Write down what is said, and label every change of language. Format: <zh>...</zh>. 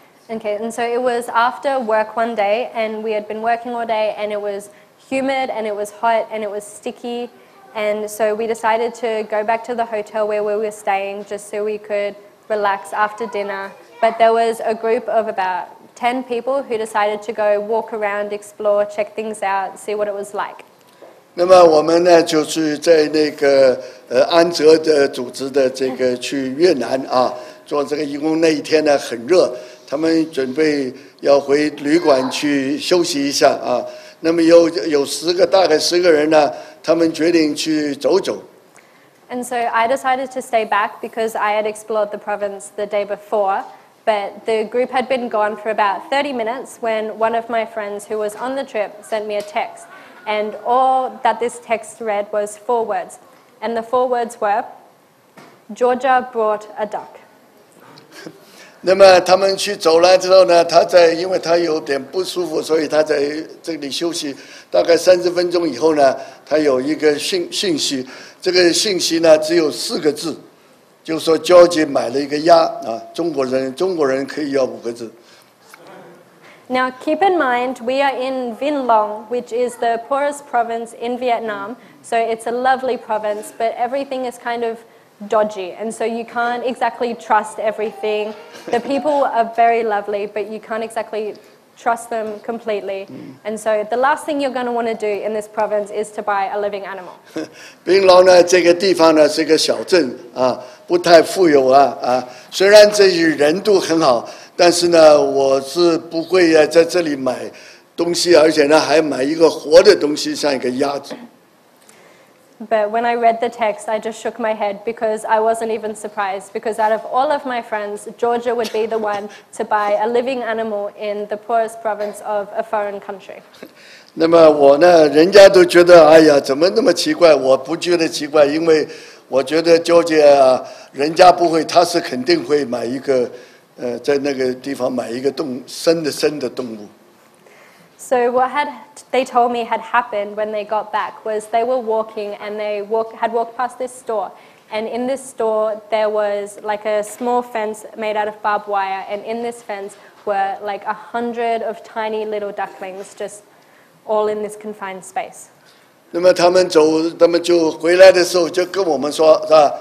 <en>Okay, and so it was after work one day, and we had been working all day, and it was humid, and it was hot, and it was sticky. And so we decided to go back to the hotel where we were staying just so we could relax after dinner. But there was a group of about 10 people who decided to go walk around, explore, check things out, see what it was like.</en> <zh>那么我们呢，就是在那个安哲的组织的这个去越南啊，做这个义工那一天呢很热，他们准备要回旅馆去休息一下啊。那么有大概10个人呢，他们决定去走走。</zh> <en>And so I decided to stay back because I had explored the province the day before, but the group had been gone for about 30 minutes when one of my friends who was on the trip sent me a text. And all that this text read was 4 words. And the 4 words were, Georgia brought a duck.</en> <zh>那么他们去走了之后呢，因为他有点不舒服，所以他在这里休息。大概30分钟以后呢，他有一个信息，这个信息呢只有4个字，就说 George 买了一个鸭啊，中国人可以要5个字。</zh> <en>Now keep in mind, we are in Vinh Long, which is the poorest province in Vietnam. So it's a lovely province, but everything is kind of dodgy, and so you can't exactly trust everything. The people are very lovely, but you can't exactly trust them completely. And so the last thing you're going to want to do in this province is to buy a living animal.</en> <zh>槟榔呢，这个地方呢是个小镇啊，不太富有啊。虽然这些人都很好，但是呢，我是不会在这里买东西，而且呢还买一个活的东西，像一个鸭子。</zh> <en>But when I read the text, I just shook my head because I wasn't even surprised, because out of all of my friends, Georgia would be the one to buy a living animal in the poorest province of a foreign country.</en> <zh>那么我呢，人家都觉得哎呀，怎么那么奇怪？我不觉得奇怪，因为我觉得Georgia啊，人家不会，他是肯定会买一个在那个地方买一个生的动物。</zh> <en>So what they told me had happened when they got back was they were walking and had walked past this store. And in this store, there was like a small fence made out of barbed wire. And in this fence were like 100 of tiny little ducklings just all in this confined space.</en> <zh>那么他们就回来的时候就跟我们说，是吧？</zh>